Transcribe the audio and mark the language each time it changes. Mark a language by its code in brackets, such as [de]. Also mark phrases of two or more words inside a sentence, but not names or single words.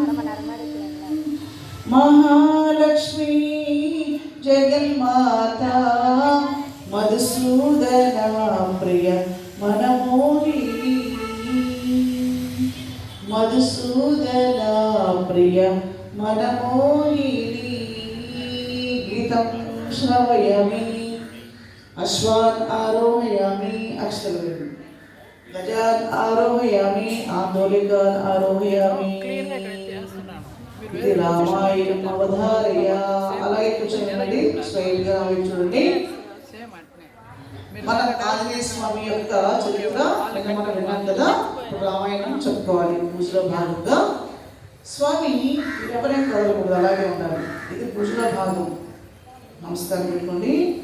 [sa] महालक्ष्मी जगन्माता मधुसूदना प्रिय मनमोहिनी मधुसूदना प्रिय मनमोहिनी गीतं श्रवयामि अश्वान् आरोहयामि अक्षरं गजान् आरोहयामि आन्दोलिकान् आरोहयामि [te] ఇది రామాయణం అవధారయ అలాగే కూర్చోండి స్ట్రైట్ గా చూడండి మన ఆంజనేయ స్వామి యొక్క చరిత్ర మనం విన్నాం కదా రామాయణం చెప్పుకోవాలి పూజలో భాగంగా స్వామి ఎవరైనా కదలకూడదు అలాగే ఉండాలి ఇది పూజలో భాగం నమస్కారం పెట్టుకోండి